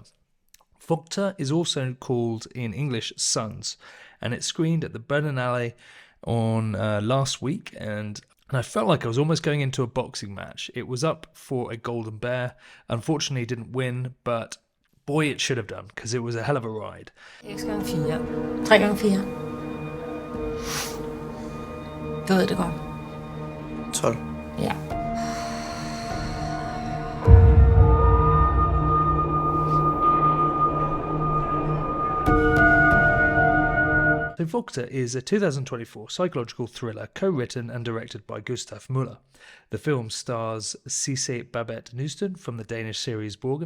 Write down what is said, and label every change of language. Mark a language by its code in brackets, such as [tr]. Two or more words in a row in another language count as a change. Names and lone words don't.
[en] Vogter is also called in English Sons, and it screened at the Berlinale on last week. And I felt like I was almost going into a boxing match. It was up for a Golden Bear. Unfortunately, it didn't win, but boy, it should have done because it was a hell of a ride. [da] X gange 4. 3 gange 4. Du ved det godt. 12. Ja. [en] So Vogter is a 2024 psychological thriller co-written and directed by Gustav Möller. The film stars Sidse Babett Knudsen from the Danish series Borgen.